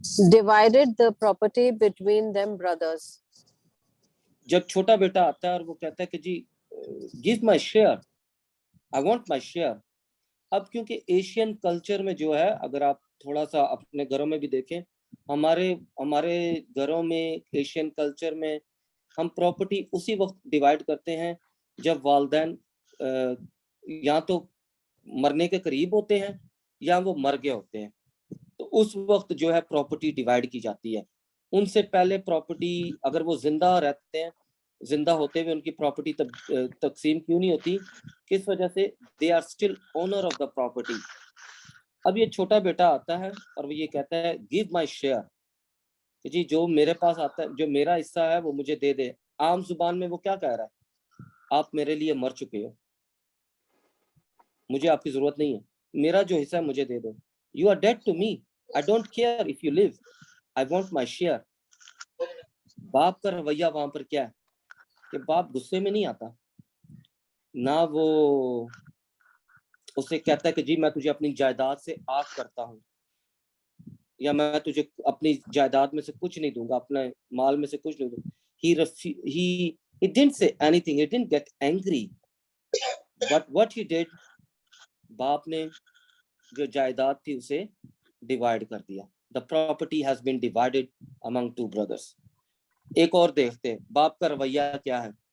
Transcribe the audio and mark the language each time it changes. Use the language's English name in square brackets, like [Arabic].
[English] Divided the property between them brothers. [Urdu] جب چھوٹا بیٹا آتا ہے اور وہ کہتا ہے کہ جی [English] give my share, I want my share. [Urdu] اب کیونکہ ایشین کلچر میں جو ہے، اگر آپ تھوڑا سا اپنے گھروں میں بھی دیکھیں، ہمارے گھروں میں ایشین کلچر میں ہم پراپرٹی اسی وقت ڈیوائیڈ کرتے ہیں جب والدین یا تو مرنے کے قریب ہوتے ہیں یا وہ مر گئے ہوتے ہیں، تو اس وقت جو ہے پراپرٹی ڈیوائیڈ کی جاتی ہے. ان سے پہلے پراپرٹی اگر وہ زندہ رہتے ہیں، زندہ ہوتے ہوئے ان کی پراپرٹی تقسیم کیوں نہیں ہوتی؟ کس وجہ سے؟ [English] they are still owner of the property. [Urdu] اب یہ چھوٹا بیٹا آتا ہے اور وہ یہ کہتا ہے [English] give my share، [Urdu] کہ جی جو میرے پاس آتا ہے، جو میرا حصہ ہے وہ مجھے دے دے. عام زبان میں وہ کیا کہہ رہا ہے؟ آپ میرے لیے مر چکے ہو، مجھے آپ کی ضرورت نہیں ہے، میرا جو حصہ ہے مجھے دے دو. [English] you are dead to me, I don't care if you live, I want my share. [Urdu] باپ کا رویہ وہاں پر کیا ہے کہ باپ غصے میں نہیں آتا، نہ وہ اسے کہتا ہے کہ جی میں تجھے اپنی جائیداد سے آگ کرتا ہوں، یا میں تجھے اپنی جائیداد میں سے کچھ نہیں دوں گا، اپنے مال میں سے کچھ نہیں دوں گا. [English] He didn't say anything, he didn't get angry, but what he did، [Urdu] باپ نے جو جائیداد تھی اسے ڈیوائیڈ کر دیا. [English] The property has been divided among 2 brothers. [Urdu] ایک اور دیکھتے ہیں باپ کا رویہ کیا ہے.